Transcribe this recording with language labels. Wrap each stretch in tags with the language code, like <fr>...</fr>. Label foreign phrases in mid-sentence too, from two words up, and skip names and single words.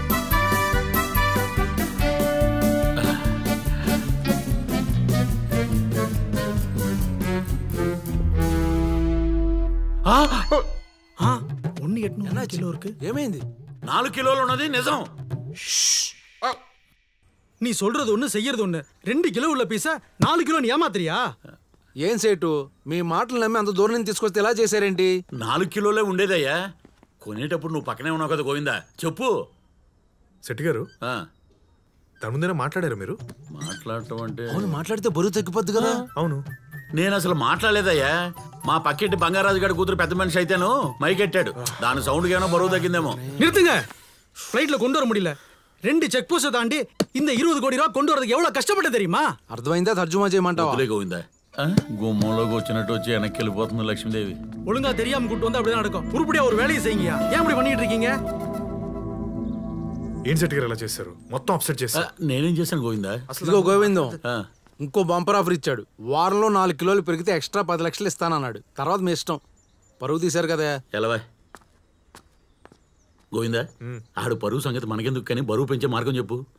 <te>ఏమైంది? 4 కిలోలు ఉన్నది నిజం.</te> <ta>நீ சொல்றது ஒண்ணு செய்யறது ஒண்ணு. 2 கிலோ உள்ள பீஸா 4 கிலோ ஏமாத்திரியா?</ta> <te>ఏం సేటు, మీ మాటలు నమ్మి అంత దూరం నుంచి తీసుకొస్తే ఎలా చేశారేంటి? 4 కిలోలే ఉండేదయ్యా. కొనేటప్పుడు నువ్వు పక్కనే ఉన్నావు కదా గోవిందా, చెప్పు. శెట్టి గారు, దాని ముందేనా మాట్లాడారు మీరు? మాట్లాడటం అంటే? అవును, మాట్లాడితే బరువు తగ్గిపోద్ది కదా. అవును, నేను అసలు మాట్లాడలేదయ్యా. మా పక్కింటి బంగారాజు గారి కూతురు పెద్ద మనిషి అయితేను మైకెట్టాడు. దాని సౌండ్కి ఏమైనా బరువు తగ్గిందేమో.</te> <ta>நிறுத்துங்க. ஃப்ளைட்ல கொண்டு வர முடியல. 2</ta> <en>check post</en> <ta>தாண்டி இந்த 20 கோடி ரூபாய் கொண்டு வரதுக்கு எவ்வளவு கஷ்டப்பட்டு தெரியுமா?</ta> <te>అర్థమైందా? తర్జుమా చేయమంటావా? గోవిందా, గుమ్మంలోకి వచ్చినట్టు వచ్చి వెనక్కి వెళ్ళిపోతుంది లక్ష్మీదేవి.</te> <ta>ஒழுங்கா தெரியாம கூட்டு வந்து அப்படிதான் நடக்கும். உருப்படியா ஒரு வேலையை செய்யுங்க. ஏன் இப்படி பண்ணிட்டு இருக்கீங்க?</ta> <te>ఏం శెట్టి గారు ఎలా చేశారు? మొత్తం అప్సెట్ చేశారు. నేనేం చేశాను గోవిందా? ఇదిగో గోవిందం, ఇంకో</te> <en>bumper offer</en> <te>ఇచ్చాడు. వారంలో 4 కిలోలు పెరిగితే ఎక్స్ట్రా 10 లక్షలు ఇస్తానన్నాడు. తర్వాత మీ ఇష్టం. పరువు తీశారు కదా. ఎలావా గోవిందా, ఆడు పరువు సంగతి మనకెందుకు, కానీ బరువు పెంచే మార్గం చెప్పు.</te>